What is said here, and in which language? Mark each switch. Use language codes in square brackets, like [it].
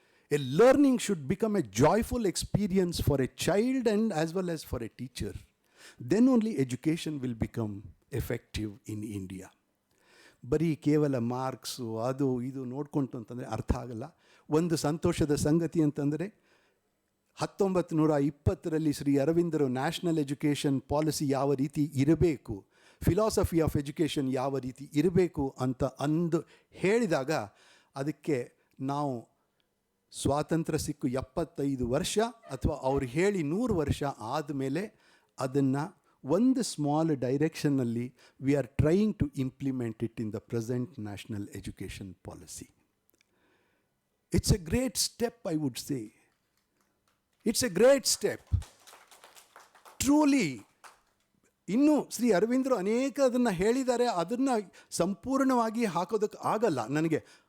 [en] A learning should become a joyful experience for a child and as well as for a teacher. Then only education will become effective in India. [kn] ಬರೀ ಕೇವಲ marks ಅದು ಇದು ನೋಡ್ಕೊಂತು ಅಂತಂದರೆ ಅರ್ಥ ಆಗಲ್ಲ. ಒಂದು ಸಂತೋಷದ ಸಂಗತಿ ಅಂತಂದರೆ, 1920ರಲ್ಲಿ ಶ್ರೀ ಅರವಿಂದರು ನ್ಯಾಷನಲ್ ಎಜುಕೇಷನ್ ಪಾಲಿಸಿ ಯಾವ ರೀತಿ ಇರಬೇಕು, ಫಿಲಾಸಫಿ ಆಫ್ ಎಜುಕೇಷನ್ ಯಾವ ರೀತಿ ಇರಬೇಕು ಅಂತ ಹೇಳಿದಾಗ, ಅದಕ್ಕೆ ನಾವು ಸ್ವಾತಂತ್ರ್ಯ ಸಿಕ್ಕು 75 ವರ್ಷ ಅಥವಾ ಅವ್ರು ಹೇಳಿ 100 ವರ್ಷ ಆದಮೇಲೆ ಅದನ್ನು ಒಂದು small ಡೈರೆಕ್ಷನ್ನಲ್ಲಿ [en] We are trying to implement it in the present national education policy. It's a great step, I would say. It's a great step. [kn] Truly, ಇನ್ನೂ ಶ್ರೀ ಅರವಿಂದರು ಅನೇಕ ಅದನ್ನು ಹೇಳಿದ್ದಾರೆ. ಅದನ್ನು ಸಂಪೂರ್ಣವಾಗಿ ಹಾಕೋದಕ್ಕೆ ಆಗಲ್ಲ ನನಗೆ.